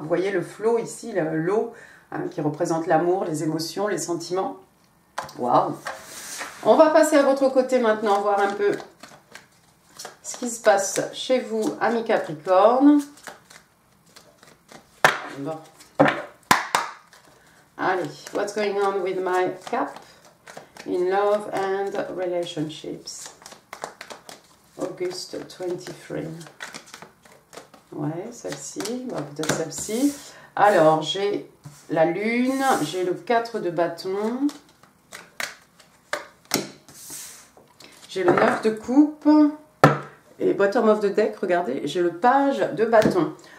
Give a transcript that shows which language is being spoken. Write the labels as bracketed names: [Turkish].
[French] Vous voyez le flot ici, l'eau, hein, qui représente l'amour, les émotions, les sentiments. Waouh! On va passer à votre côté maintenant, voir un peu ce qui se passe chez vous, amis Capricorne. Bon. Allez, [English] what's going on with my cap in love and relationships? August 23. [French] Ouais, celle-ci, bah, peut-être celle-ci. Alors, j'ai la lune, j'ai le 4 de bâton, j'ai le 9 de coupe, et [English] bottom of the deck, [French] regardez, j'ai le page de bâton.